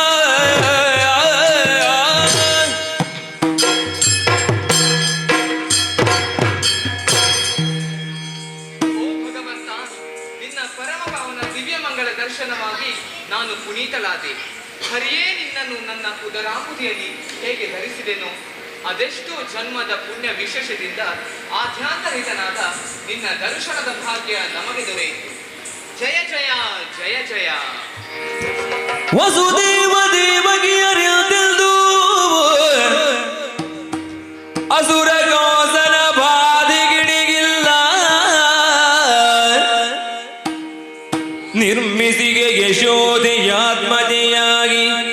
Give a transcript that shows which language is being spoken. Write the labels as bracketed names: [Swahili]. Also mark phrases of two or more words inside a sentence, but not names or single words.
[Kannada] ದರ್ಶನವಾಗಿ ನಾನು ಪುನೀತಳಾದೆ. ಹರಿಯೇ ನಿನ್ನನ್ನು ನನ್ನ ಉದರಾಂಬುದಿಯಲ್ಲಿ ಹೇಗೆ ಧರಿಸಿದೆನೋ ಅದೆಷ್ಟೋ ಜನ್ಮದ ಪುಣ್ಯ ವಿಶೇಷದಿಂದ ಆಧ್ಯಾತ್ಮರಹಿತನಾದ ನಿನ್ನ ದರ್ಶನದ ಭಾಗ್ಯ ನಮಗೆ ದೊರೆಯಿತು. ಜಯ ಜಯ ಜಯ ಜಯ. ವಸುದೇವ ದೇವಗಿ ಅರಿಯದಿಲ್ದು ಅಸುರ ಗೋಸನ ಬಾಧಿಗಿಡಿಗಿಲ್ಲ ನಿರ್ಮಿಸಿಗೆ ಯಶೋದೆಯಾತ್ಮಜೆಯಾಗಿ